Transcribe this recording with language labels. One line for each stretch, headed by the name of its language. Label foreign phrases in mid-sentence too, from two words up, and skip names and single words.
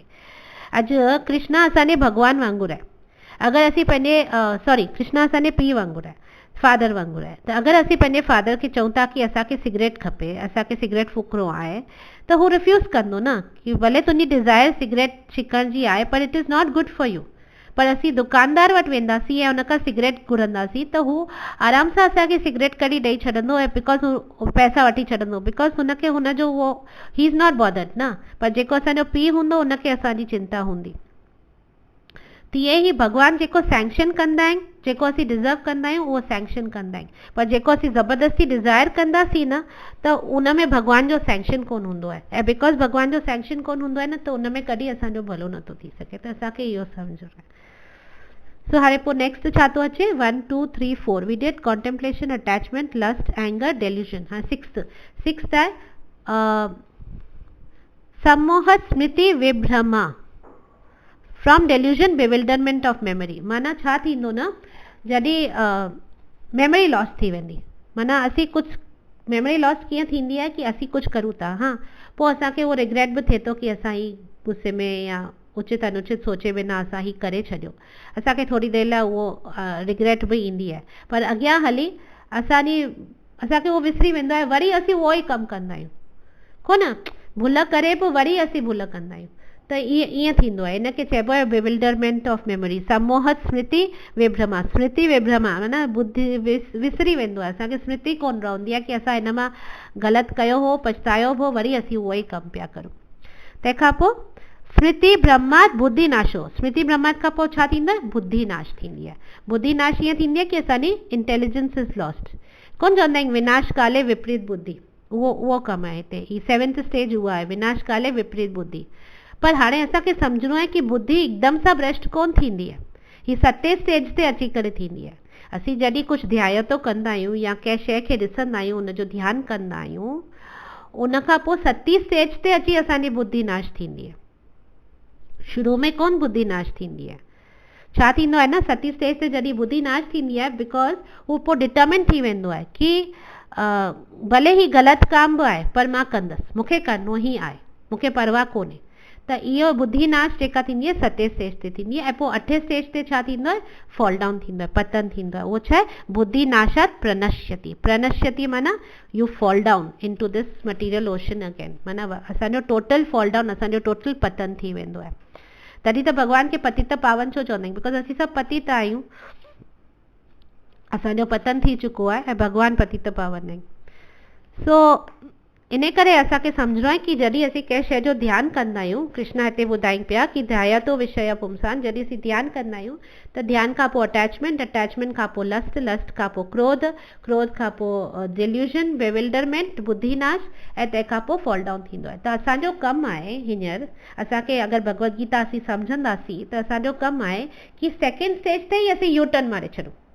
Sindhi: अॼु कृष्णा असांजे भॻवान वांगुरु आहे। अगरि असीं पंहिंजे कृष्णा असांजे पीउ वांगुरु आहे, फादर वांगुरु आहे। त अगरि असीं पंहिंजे फादर खे चऊं था कि असांखे सिगरेट खपे, असांखे सिगरेट फूकणो आहे, त हू रिफ्यूज़ कंदो न, कि भले तुंहिंजी डिज़ायर सिगरेट छिकण जी आहे पर
English: it is not good for you.
Sindhi: पर असीं दुकानदार वटि वेंदासीं ऐं उनखां सिगरेट घुरंदासीं त हू आराम सां असांखे सिगरेट कढी ॾेई छॾंदो, ऐं बिकॉज हू पैसा वठी छॾंदो, बिकॉज हुनखे हुनजो उहो
English: he is not bothered
Sindhi: न। पर जेको असांजो पीउ हूंदो उनखे असांजी चिंता हूंदी। तीअं ई भॻवानु जेको सैंक्शन कंदा आहिनि, जेको असीं डिज़र्व कंदा आहियूं उहो सैंक्शन कंदा आहिनि, पर जेको असीं ज़बरदस्ती डिज़ायर कंदासीं न त उन में भॻवान जो सैंक्शन कोन हूंदो आहे। ऐं बिकॉज भॻवान जो सैंक्शन कोन हूंदो आहे न त उन में कॾहिं असांजो भलो नथो थी सघे। त असांखे इहो सम्झणो आहे। सो हाणे पोइ नेक्स्ट छा थो अचे, 1 2 3 4
English: we did contemplation, attachment, lust, anger,
Sindhi: डेल्यूशन। हाँ, सिक्स्थ आहे
Sanskrit: सम्मोह, स्मृति, विभ्रमा,
English: from delusion, bewilderment of memory.
Sindhi: माना छा थींदो न, जॾहिं
English: memory loss
Sindhi: थी वेंदी, माना असीं कुझु
English: memory loss
Sindhi: कीअं थींदी आहे कि असीं कुझु करूं था, हाँ, पोइ असांखे उहो रिग्रेट बि थिए थो कि असां ही गुस्से में या उचित अनुचित सोचे बिना असां ही करे छॾियो। असांखे थोरी देरि लाइ उहो रिग्रेट बि ईंदी आहे, पर अॻियां हली असांखे उहो विसरी वेंदो आहे, वरी असीं उहो ई कमु कंदा आहियूं, कोन भुल करे बि वरी असीं भुल कंदा आहियूं। त ईअं थींदो आहे, इनखे चइबो आहे
English: bewilderment of memory.
Sanskrit: सम्मोह, स्मृति, विभ्रमा।
Sindhi: स्मृति विभ्रमा माना बुद्धि विसरी वेंदो आहे, असांखे स्मृति कोन रहंदी आहे कि असां हिन मां ग़लति कयो हो, पछतायो हो, वरी असीं उहो ई कमु पिया करूं। तंहिंखां पोइ
Sanskrit: स्मृति ब्रह्मात बुद्धि नाशो। स्मृति ब्रह्मात
Sindhi: खां पोइ छा थींदो आहे, बुद्धि नाश थींदी आहे। बुद्धि नाश ईअं थींदी आहे कि असांजी
English: intelligence is lost.
Sindhi: कोन चवंदा आहिनि
Sanskrit: विनाश काले विपरीत बुद्धि,
Sindhi: उहो कमु आहे हिते। ही 7th स्टेज उहा आहे,
Sanskrit: विनाश काले विपरीत बुद्धि।
Sindhi: पर हाणे असांखे सम्झणो आहे कि बुद्धि हिकदमि सां भ्रष्ट कोन थींदी आहे, ही 7th स्टेज ते अची करे थींदी आहे। असीं जॾहिं कुझु ध्यायतो कंदा आहियूं या कंहिं शइ खे ॾिसंदा आहियूं, उनजो ध्यानु कंदा आहियूं, उनखां पोइ 7th स्टेज ते अची असांजी बुद्धि नाश थींदी आहे। शुरू में कोन बुद्धि नाश थींदी आहे। छा थींदो आहे न, 7th स्टेज ते जॾहिं बुद्धि नाश थींदी आहे, बिकॉज हू पोइ डिटर्मिन थी वेंदो आहे कि भले ही ग़लति काम बि आहे पर मां कंदसि, मूंखे करिणो ई आहे, मूंखे परवाह कोन्हे। त इहो बुद्धि नाश जेका थींदी आहे 7th स्टेज ते थींदी आहे। ऐं पोइ 8th स्टेज ते छा थींदो आहे,
English: fall down
Sindhi: थींदो आहे, पतन थींदो आहे। उहो छा आहे,
Sanskrit: बुद्धि नाशात प्रणश्यति। प्रणश्यति
English: माना you fall down in to this material ocean again,
Sindhi: माना असांजो
English: total fall down,
Sindhi: असांजो टोटल पतन थी वेंदो आहे। तॾहिं त भॻवान खे पतित पावन छो चवंदा आहियूं, बिकॉज असीं सभु पतित आहियूं, असांजो पतन थी चुको आहे ऐं भॻवान पतित पावन आहिनि। सो इन करे असांखे सम्झणो आहे कि जॾहिं असीं कंहिं शइ जो ध्यानु कंदा आहियूं, कृष्ण हिते ॿुधाइनि पिया कि
Sanskrit: ध्यायतो विषय पुंसान,
Sindhi: जॾहिं असीं ध्यानु कंदा आहियूं त ध्यानु खां पोइ अटैचमेंट, अटैचमेंट खां पोइ लस्ट, लस्ट खां पोइ क्रोध, क्रोध खां पोइ
English: delusion, bewilderment,
Sindhi: बुद्धिनाश, ऐं तंहिंखां पोइ
English: fall down
Sindhi: थींदो आहे। त असांजो कमु आहे हींअर, असांखे अगरि भगवत गीता असीं सम्झंदासीं त असांजो कमु आहे कि
English: second stage
Sindhi: ते ई असीं
English: U turn
Sindhi: मारे छॾूं।